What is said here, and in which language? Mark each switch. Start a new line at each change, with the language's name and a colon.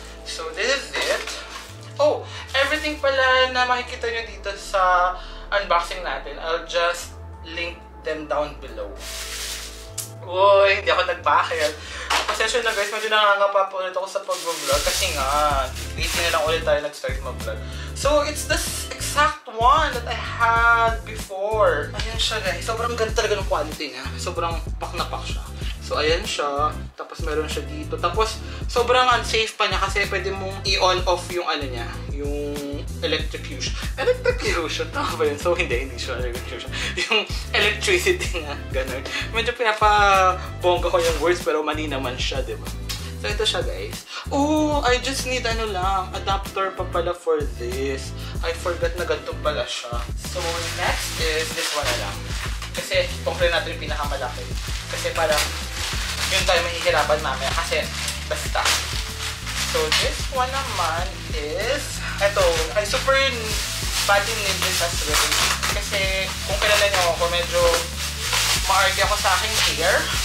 English: So, this is it. Oh, everything
Filipino: pala na makikita nyo dito sa unboxing natin,
English: I'll just link them down below.
Filipino: Uy, hindi ako nag-packet. Pasensya na guys, medyo nangangapa po ulit ako sa pag-vlog kasi nga, lately na lang ulit tayo nag-start mag-vlog.
English: So, it's the exact one that I had before.
Filipino: Ayan siya guys, sobrang ganda talaga ng quality niya. Sobrang pak na pak siya. So, ayan siya. Tapos, meron siya dito. Tapos, sobrang unsafe pa niya kasi pwede mong i-on off yung ano niya. Yung electrocution. Electrocution? Tama ba yun? So, hindi siya electrocution. Yung electricity niya. Ganun. Medyo pinapabongga ko yung words pero mali naman siya, diba? So, ito siya, guys.
English: Oh, I just need
Filipino: ano lang.
English: Adapter
Filipino: pa pala
English: for this. I forgot
Filipino: na ganito pala siya. So, next is this one na lang. Kasi, kumpre natin yung pinakamalaki. Kasi parang, yun tayo mahihirapan mamaya. Kasi, basta.
English: So, this one naman is,
Filipino: eto,
English: I super badly need this as well.
Filipino: Kasi, kung kilala niyo ako, medyo maarte ako sa aking hair.